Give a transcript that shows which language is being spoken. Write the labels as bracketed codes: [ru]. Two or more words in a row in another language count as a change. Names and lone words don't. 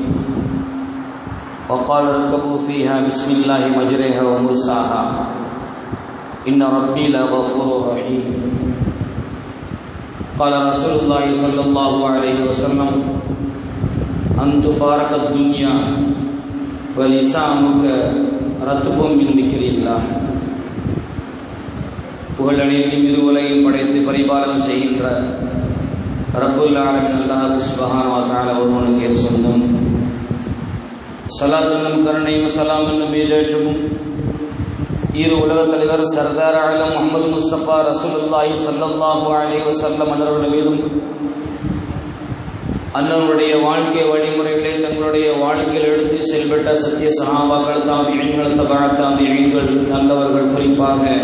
[ar] وقال اركبوا فيها بسم الله مجريها ومرساها إن ربي لغفور رحيم. قال رسول الله صلى الله عليه وسلم: أن تفارق الدنيا ولسانك رطب من ذكر الله. [ta] புகழனைத்தும் இருவுலகையும் படைத்து பரிபாலனம் செய்கின்ற [ar] رب العالمين [ta] அல்லாஹ் [ar] سبحانه وتعالى [ta] ஒருவனுக்கே சொந்தம். ஸலாத்தும் கருணையும் ஸலாம் என்னும் மேலேற்றமும் இரு உலக தலைவர் சர்தார் ஆலம் முஹம்மது முஸ்தபா [ar] رسول الله صلى الله عليه وسلم [ta] அவர்கள் மீதும், அன்னவருடைய வாழ்க்கை வழிமுறைகளை தங்களுடைய வாழ்க்கையில் எடுத்து செயல்பட்ட சத்திய சஹாபாக்கள், தாபிஈன்கள், தபஅ தாபிஈன்கள், நல்லவர்கள், குறிப்பாக